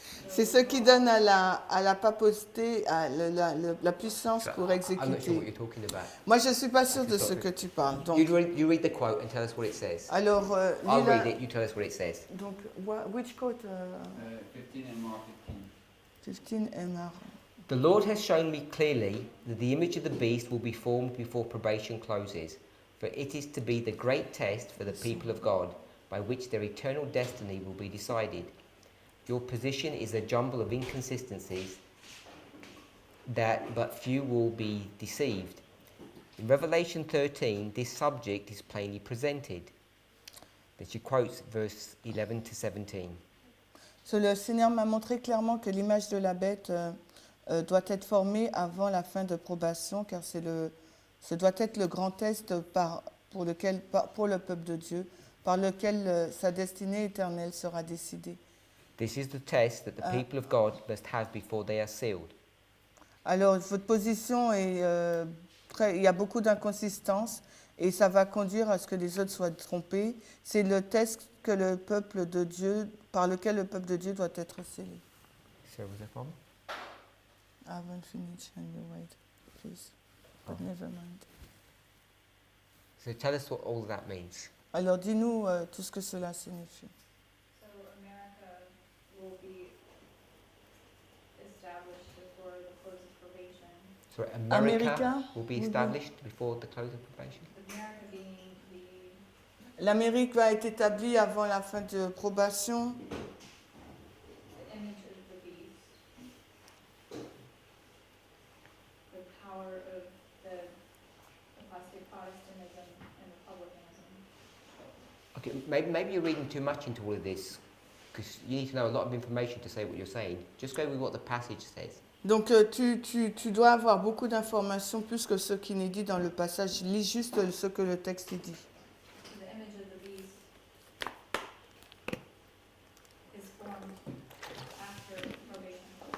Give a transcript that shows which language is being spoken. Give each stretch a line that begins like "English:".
French: c'est ce qui donne à la papauté la puissance pour
English: I'm not sure what
French: exécuter.
English: you're talking about.
French: Moi, je ne suis pas sûre de ce que tu parles. Donc,
English: You read the quote and tell us what it says.
French: alors,
English: I'll
French: lis-la.
English: read it, you tell us what it says.
French: Donc,
English: which quote? 15 MR 15. 15 MR. The Lord has shown me clearly that the image of the beast will be formed before probation closes, for it is to be the great test for the people of God, by which their eternal destiny will be decided. Your position is a jumble of inconsistencies that but few will be deceived. In Revelation 13, this subject is plainly presented. Then she quotes verse 11 to 17.
French: Le Seigneur m'a montré clairement que l'image de la bête doit être formée avant la fin de probation, car ce doit être le grand test pour le peuple de Dieu, par lequel sa destinée éternelle sera décidée.
English: This is the test that the people of God must have before they are sealed.
French: Alors, votre position est il y a beaucoup d'inconsistances et ça va conduire à ce que les autres soient trompés. C'est le test que le peuple de Dieu, par lequel le peuple de Dieu doit être scellé.
English: So was that from? I haven't finished and you wait, please. But never mind. So tell us what all that means.
French: Alors, dis-nous tout ce que cela signifie.
English: So America will be established before the close of probation. So America America will be will be- established before the close of probation. America being the
French: L'Amérique va être établie avant la fin de probation.
English: image of the beast, the power of the apostate Protestantism and republicanism. Okay, maybe you're reading too much into all of this, because you need to know a lot of information to say what you're saying. Just go with what the passage says.
French: Donc, tu dois avoir beaucoup d'informations plus que ce qui est dit dans le passage. Lis juste ce que le texte dit.
English: The image of the beast is formed after probation.